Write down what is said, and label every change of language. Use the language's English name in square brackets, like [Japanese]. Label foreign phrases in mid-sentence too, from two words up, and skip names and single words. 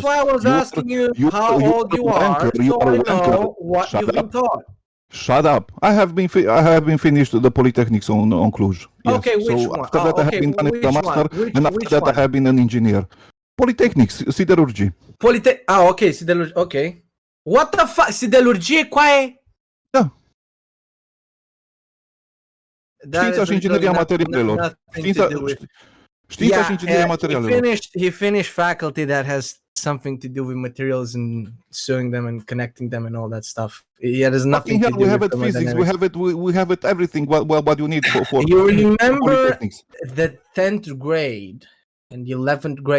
[English] That's why I was asking you how old you are, so I know what you've been taught. Shut up! I have been finished the polytechnics on Cluj. Yes. Okay, which so one? After that, I have been done a master, and after that, one? I have been an engineer. Polytechnics, siderurgy. Ok, siderurgie. Ok. What the fuck? [Romanian] Siderurgie, qual Da. Știința și ingineria materialelor. Știința și ingineria materialelor. [English] He finished faculty that has something to do with materials and sewing them and connecting them and all that stuff. It has nothing to do we have with it physics. We have it everything. What you need for you remember the 10th grade and the 11th grade?